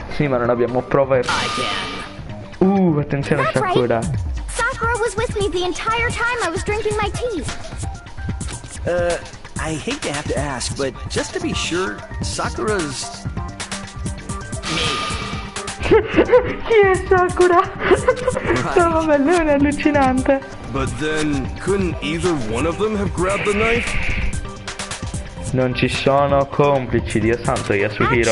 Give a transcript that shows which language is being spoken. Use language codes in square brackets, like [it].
[it] Sì, ma non abbiamo prove. [en] I can. [it] Attenzione a [en] That's right. Sakura. Sakura was with me the entire time I was drinking my tea. I hate to have to ask, but just to be sure, Sakura's... [it] Chi è Sakura? No, vabbè, lui è allucinante. [en] But then, couldn't either one of them have grabbed the knife? [it] Non ci sono complici, Dio santo, Yasuhiro.